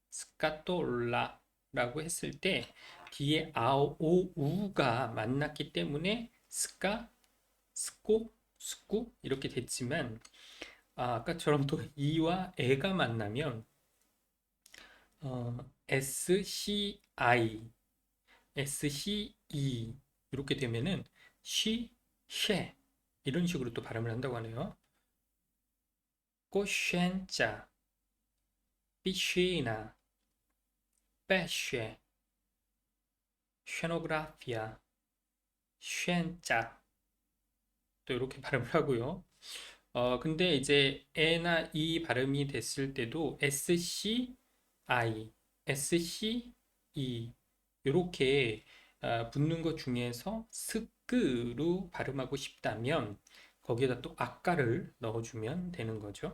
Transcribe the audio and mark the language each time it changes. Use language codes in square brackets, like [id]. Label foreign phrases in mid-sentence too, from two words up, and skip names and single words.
[ko] 스카톨라라고 했을 때 뒤에 아오, 오, 우가 만났기 때문에 스코, 스쿠 이렇게 됐지만 아까처럼 또 이와 에가 만나면 SCI, SCE 이렇게 되면은 쉐 이런 식으로 또 발음을 한다고 하네요. [it] coscienza, piscina, pesce, scenografia, scienza [ko] 또 이렇게 발음을 하고요. 근데 이제 에나 이 발음이 됐을 때도 SCI, SCE 이렇게 붙는 것 중에서 스크로 발음하고 싶다면 거기에다 또 아까를 넣어주면 되는 거죠.